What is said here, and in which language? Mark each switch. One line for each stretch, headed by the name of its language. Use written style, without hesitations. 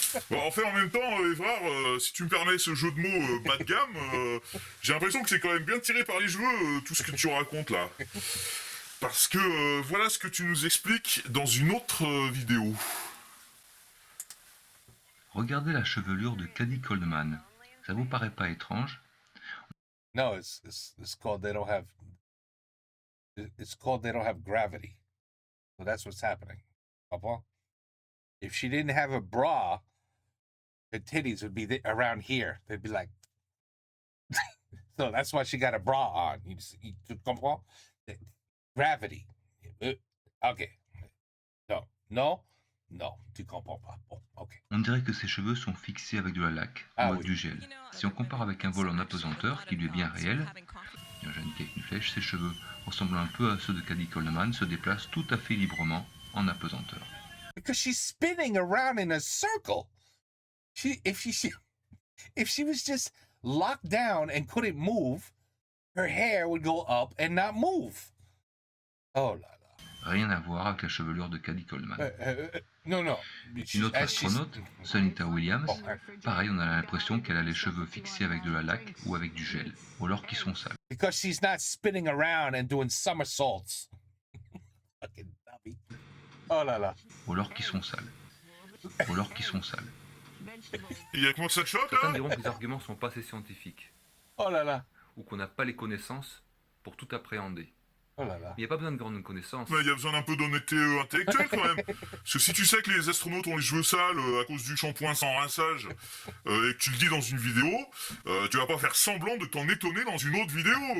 French: Bon, en fait, en même temps, Évrard, si tu me permets ce jeu de mots bas de gamme, j'ai l'impression que c'est quand même bien tiré par les cheveux, tout ce que tu racontes là. Parce que voilà ce que tu nous expliques dans une autre vidéo. Regardez la chevelure de Cady Coleman. Ça vous paraît pas étrange?
English: No, it's called they don't have. It's called they don't have gravity. So that's what's happening.
French: Comprends?
English: If she didn't have a bra, her titties would be around here. They'd be like, so that's why she got a bra on.
French: Tu comprends?
English: Gravity. Okay.
French: Non, tu comprends pas. Bon, ok. On dirait que ses cheveux sont fixés avec de la laque ou avec du gel. Si on compare avec un vol en apesanteur, qui lui est bien réel, Diogène qui avec une flèche, ses cheveux, ressemblant un peu à ceux de Cady Coleman, se déplacent tout à fait librement en apesanteur.
English: Because she's spinning around in a circle. If she was just locked down and couldn't move, her hair would go up and not move.
French: Oh là là. Rien à voir avec la chevelure de Cady Coleman. Non. Une autre astronaute, Sunita Williams, pareil, on a l'impression qu'elle a les cheveux fixés avec de la laque ou avec du gel, ou alors qu'ils sont sales.
English: Because she's not spinning around and doing somersaults. Fucking dummy.
French: Oh là là. Ou alors qu'ils sont sales. Il y a que moi que ça te choque, Certains là? diront que les arguments sont pas assez scientifiques, Oh là là. ou qu'on n'a pas les connaissances pour tout appréhender. Oh là là. Il n'y a pas besoin de grandes connaissances. Mais il y a besoin d'un peu d'honnêteté intellectuelle quand même. Parce que si tu sais que les astronautes ont les cheveux sales à cause du shampoing sans rinçage et que tu le dis dans une vidéo, tu vas pas faire semblant de t'en étonner dans une autre vidéo.